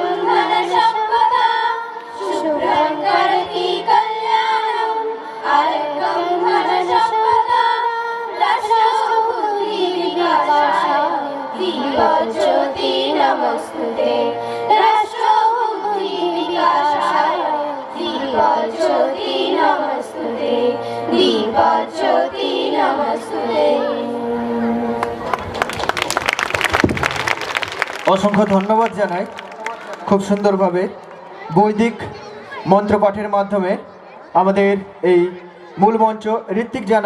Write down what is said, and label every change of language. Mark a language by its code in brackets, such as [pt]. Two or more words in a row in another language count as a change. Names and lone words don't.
[sa] धनसम्पदा शुभ्रं करोति कल्याणं आरोग्यं धनसम्पदा राष्ट्रबुद्धि विकासाय दीपज्योति नमस्तुते राष्ट्रबुद्धि विकासाय दीपज्योति नमस्तुते दीपज्योति नमस्तुते। [bn] অসংখ্য ধন্যবাদ জানাই খুব সুন্দরভাবে বৈদিক মন্ত্রপাঠের মাধ্যমে আমাদের এই মূল মঞ্চ ঋত্বিক জানা